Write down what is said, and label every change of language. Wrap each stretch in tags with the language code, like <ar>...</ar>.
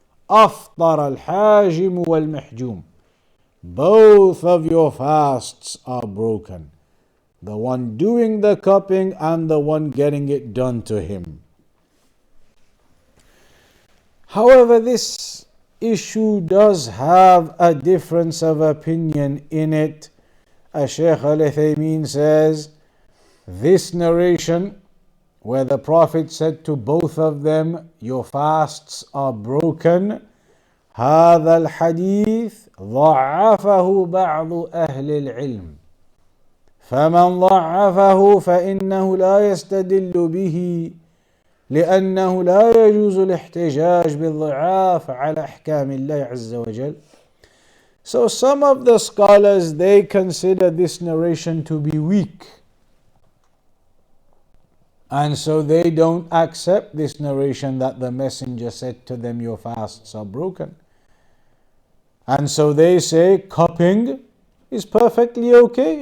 <ar>Aftar al-hajim wal-mahjum.</ar> <en>Both of your fasts are broken. The one doing the cupping and the one getting it done to him. However, this issue does have a difference of opinion in it. Shaykh Ibn Uthaymīn says, this narration where the Prophet said to both of them, your fasts are broken,</en> <ar>هذا الحديث ضعفه بعض أهل العلم، فمن ضعفه فإنه لا يستدل به لأنه لا يجوز الاحتجاج بالضعاف على أحكام الله عز وجل.</ar> <en>So some of the scholars, they consider this narration to be weak. And so they don't accept this narration that the Messenger said to them, your fasts are broken. And so they say cupping is perfectly okay.</en>